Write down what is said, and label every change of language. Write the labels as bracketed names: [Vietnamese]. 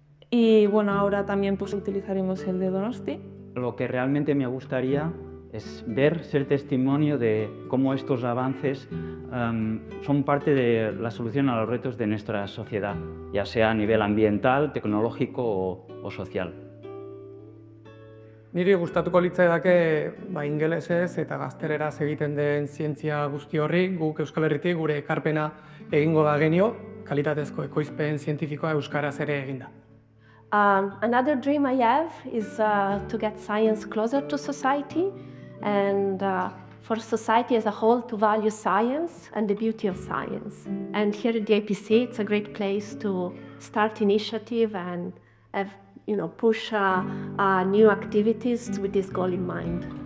[Spanish] Y bueno, ahora también pues utilizaremos el de Donosti. Lo que realmente me gustaría es ser testimonio de cómo estos avances son parte de la solución a los retos de nuestra sociedad, ya sea a nivel ambiental, tecnológico o social. [Basque] Niri gustatuko litzaidake ingelesez eta gazteleraz egiten den zientzia guzti horri, guk Euskal Herritik gure ekarpena egingo da genio, kalitatezko ekoizpen zientifikoa euskaraz ere eginda. [English] Another dream I have is to get science closer to society and for society as a whole to value science and the beauty of science. And here at the IPC, it's a great place to start initiative and have, push new activities with this goal in mind.